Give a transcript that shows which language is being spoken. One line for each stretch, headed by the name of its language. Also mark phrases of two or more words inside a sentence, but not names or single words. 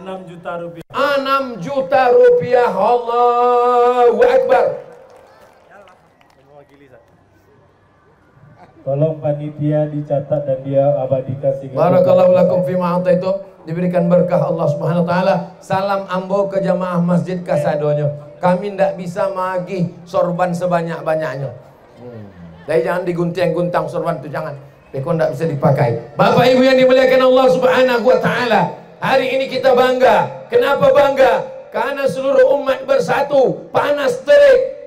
Indonesian: 6 juta rupiah. 6 juta rupiah.
Arabic: الله أكبر.
Indonesian: Tolong panitia dicatat dan dia abadikan sehingga
Arabic: بارك الله لكم فيما
Indonesian: itu diberikan berkah Allah
Arabic: سبحانه وتعالى.
Minangkabau: Salam ambo ke jamaah Masjid Kasadonyo. Kami ndak bisa magih sorban sebanyak-banyaknya.
Indonesian: Jadi jangan digunting-guntang sorban itu, jangan.
Minangkabau: Beko ndak bisa dipakai.
Indonesian: Bapak Ibu yang dimuliakan Allah
Arabic: سبحانه وتعالى,
Indonesian: hari ini kita bangga. Kenapa bangga? Karena seluruh umat bersatu, panas terik.